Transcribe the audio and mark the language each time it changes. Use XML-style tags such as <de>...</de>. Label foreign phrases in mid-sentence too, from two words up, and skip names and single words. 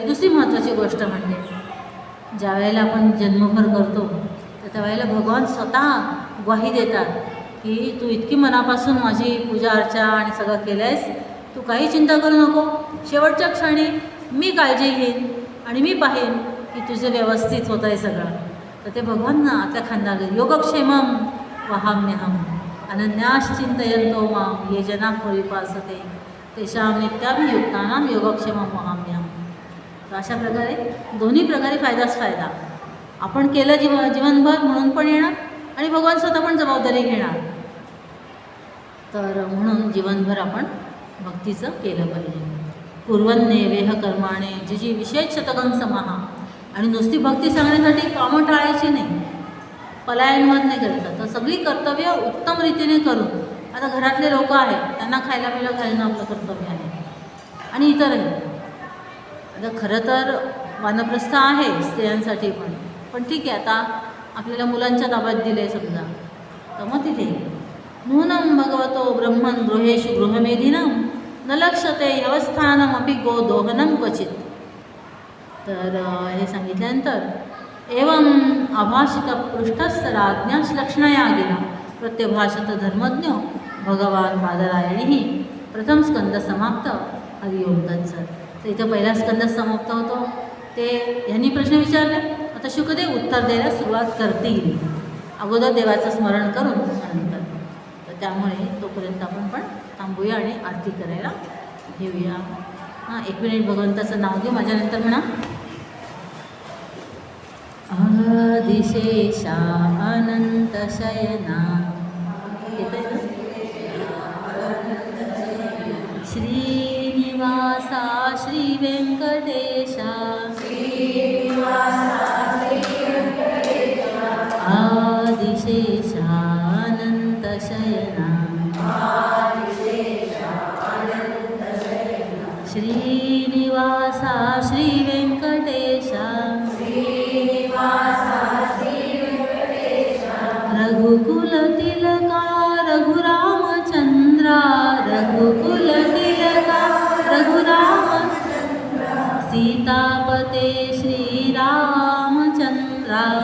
<mr>दुसरी महत्त्वाची गोष्ट म्हणजे ज्या वेळेला आपण जन्मभर करतो तर त्यावेळेला भगवान स्वतः ग्वाही देतात की तू इतकी मनापासून माझी पूजा अर्चा आणि सगळं केलं आहेस, तू काही चिंता करू नको, शेवटच्या क्षणी मी काळजी घेईन आणि मी पाहीन की तुझं व्यवस्थित होतं आहे सगळं. तर ते भगवान ना आपल्या खांद्यावर</mr> <sa>योगक्षेमम वहाम्यहम अनन्याश्चिंतयन्तो मां ये जना परिपासते तेषां नित्याभियुक्तानां योगक्षेमम वहाम्यहम.</sa> <mr>तर अशा प्रकारे दोन्ही प्रकारे फायदाच फायदा. आपण केलं जीवनभर म्हणून पण येणार आणि भगवान स्वतः पण जबाबदारी घेणार. तर म्हणून जीवनभर आपण भक्तीचं केलं पाहिजे.</mr> <sa>कुर्वन्ने वेह कर्माणे जी जी विशेष शतकं समाहा.</sa> <mr>आणि नुसती भक्ती सांगण्यासाठी कामं टाळायची नाही, पलायनवाद नाही करायचा. तर सगळी कर्तव्य उत्तम रीतीने करून, आता घरातले लोक आहेत त्यांना खायला पिला घालणं आपलं कर्तव्य आहे आणि इतरही. आता खरं तर वानप्रस्थ आहे स्त्रियांसाठी पण ठीक आहे. आता आपल्याला मुलांच्या ताब्यात दिले समजा, तर मग तिथे</mr> <sa>नूनं भगवतो ब्रह्मन् गृहेषु गृहमेधिनं न लक्ष्यते ह्यवस्थानमपि गोदोहनं क्वचित.</sa> <mr>तर हे सांगितल्यानंतर</mr> <sa>एवं अभाषितपृष्ठस्तराज्ञाश्लक्ष्णया गिरा प्रत्यभाषत धर्मज्ञो भगवान बादरायणीही. प्रथम स्कंद समाप्त. हरिओम तत्सत.</sa> <mr>तर इथं पहिला स्कंद समाप्त होतो. ते ह्यांनी प्रश्न विचारले, आता शुकदेव उत्तर द्यायला सुरुवात करतील, अगोदर देवाचं स्मरण करून नंतर. तर त्यामुळे तोपर्यंत आपण पण थांबूया आणि आरती करायला घेऊया. हां, 1 मिनिट भगवंताचं नाव घेऊ, माझ्यानंतर म्हणा. आदिशेषा अनंत शयना, येतंय ना? श्रीनिवासा श्री व्यंकटेशा, आदिशेषा अनंत शयना, श्रीनिवासा श्री व्यंकटेशा, रघुकुल तिलका रघुरामचंद्रा, रघुकुल तिलका रघुरामचंद्रा, सीतापते श्रीरामचंद्रा,</mr>